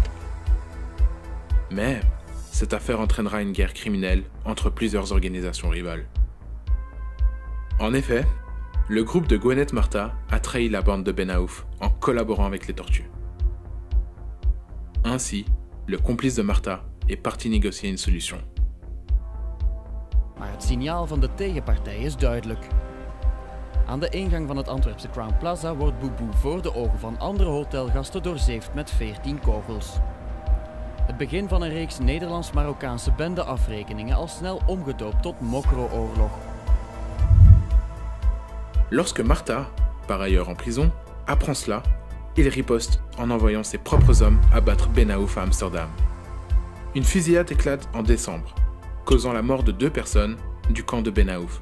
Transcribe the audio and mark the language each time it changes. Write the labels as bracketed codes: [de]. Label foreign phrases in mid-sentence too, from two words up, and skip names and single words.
[fr] Mais cette affaire entraînera une guerre criminelle entre plusieurs organisations rivales. En effet, le groupe de Gwenet Martha a trahi la bande de Ben Aouf en collaborant avec les tortues. Ainsi, le complice de Martha est parti négocier une solution. [nl] Maar het signaal van de tegenpartij is duidelijk. Aan de ingang van het Antwerpse Crown Plaza wordt Boubou voor de ogen van andere hotelgasten doorzeefd met 14 kogels. Het begin van een reeks Nederlands-Marokkaanse bendeafrekeningen al snel omgedoopt tot Mokro-oorlog. [fr] Lorsque Martha, par ailleurs en prison, apprend cela, il riposte en envoyant ses propres hommes abattre Ben Aouf à Amsterdam. Une fusillade éclate en décembre, causant la mort de 2 personnes du camp de Ben Aouf.